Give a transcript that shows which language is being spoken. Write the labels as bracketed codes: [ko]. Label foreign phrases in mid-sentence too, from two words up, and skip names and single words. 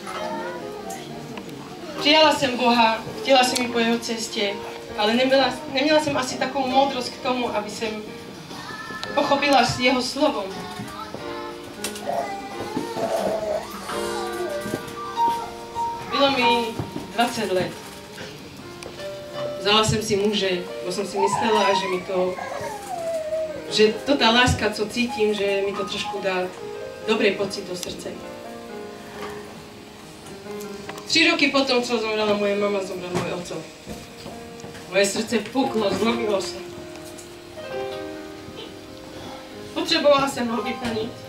[cs] Přijala jsem Boha, chtěla jsem jít po jeho cestě ale neměla jsem asi takovou moudrost k tomu, aby jsem pochopila s jeho slovom. Bylo mi 20 let. Vzala jsem si muže, bo jsem si myslela, že to tá láska, co cítim, že mi to trošku dá dobrý pocit do srdce. [sk] 3 roky potom, co zomrela moje mama, zomrel môj otco. Moje srdce puklo, zlomilo sa. Potrebovala som ho vyplniť.